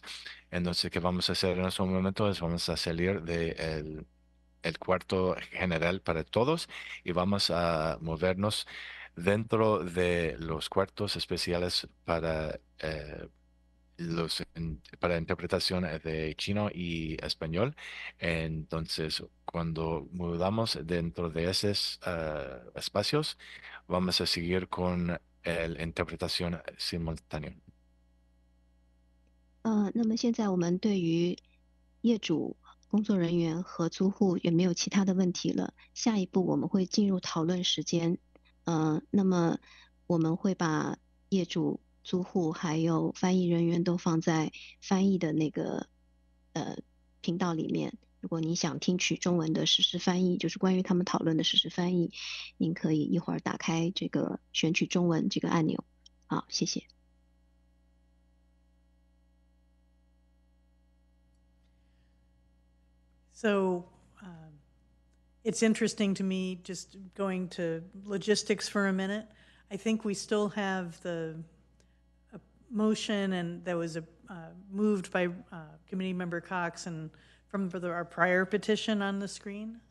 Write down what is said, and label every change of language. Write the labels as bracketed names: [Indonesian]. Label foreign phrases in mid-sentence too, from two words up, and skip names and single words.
[Spanish] Entonces, ¿qué vamos a hacer en este momento? Es vamos a salir del el cuarto general para todos y vamos a movernos dentro de los cuartos especiales para para interpretación de chino y español. Entonces, cuando mudamos dentro de esos espacios, vamos a seguir con la interpretación simultánea. [Chinese] 那么现在我们对于业主、工作人员和租户也没有其他的问题了。下一步我们会进入讨论时间。那么我们会把业主、租户还有翻译人员都放在翻译的那个频道里面。如果你想听取中文的实时翻译，就是关于他们讨论的实时翻译，您可以一会儿打开这个选取中文这个按钮。好，谢谢。 [English] So it's interesting to me, just going to logistics for a minute. I think we still have the motion, and that was moved by Committee Member Cox and from our prior petition on the screen.